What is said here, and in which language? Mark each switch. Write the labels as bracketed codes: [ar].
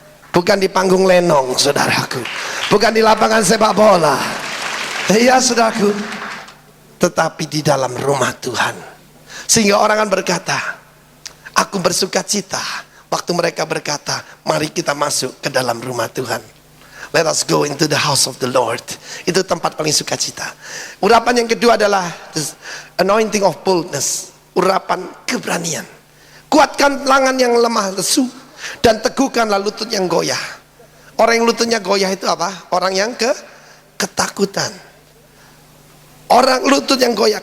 [id] Bukan di panggung lenong saudaraku, bukan di lapangan sepak bola. Iya saudaraku, tetapi di dalam rumah Tuhan. Sehingga orang akan berkata, aku bersukacita. Waktu mereka berkata, mari kita masuk ke dalam rumah Tuhan. [en] Let us go into the house of the Lord. [id] Itu tempat paling sukacita. Urapan yang kedua adalah [en] anointing of boldness. [id] Urapan keberanian. Kuatkan lengan yang lemah lesu dan teguhkanlah lutut yang goyah. Orang yang lututnya goyah itu apa? Orang yang ketakutan. Orang lutut yang goyah.